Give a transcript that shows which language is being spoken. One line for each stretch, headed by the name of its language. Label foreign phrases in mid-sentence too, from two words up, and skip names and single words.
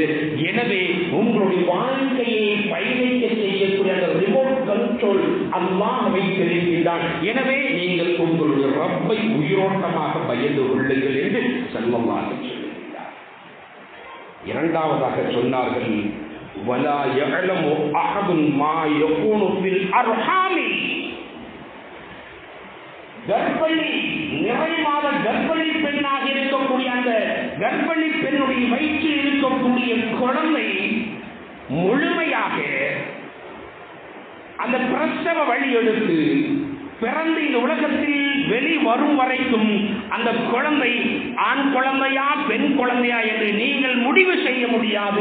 Tamil: எனவே உங்களுடைய வாழ்க்கையை பயணிக்க செய்யக்கூடிய அந்த
English: remote control
Tamil: அல்லாஹ் வைத்திருக்கிறான். எனவே நீங்கள் உங்களுடைய ரப்பை உயிரோட்டமாக பயந்து கொள்ளுங்கள் என்று
Arabic: صلى الله عليه
Tamil: சொல்கிறார். இரண்டாவதாக சொன்னார்கள்,
Arabic: وَلَا يَعْلَمُ أَحَدٌ مَا يَكُونُ فِي الْأَرْحَامِ.
Tamil: கர்ப்பிணி, நிறை மாத கர்ப்பிணி பெண்ணாக இருக்கக்கூடிய அந்த கர்ப்பிணி பெண்ணுடைய வயிற்றில் இருக்கக்கூடிய குழந்தை முழுமையாக அந்த பிரசவ வழி எடுத்து பிறந்து இந்த உலகத்தில் வெளி வரும் வரைக்கும் அந்த குழந்தை ஆண் குழந்தையா பெண் குழந்தையா என்று நீங்கள் முடிவு செய்ய முடியாது.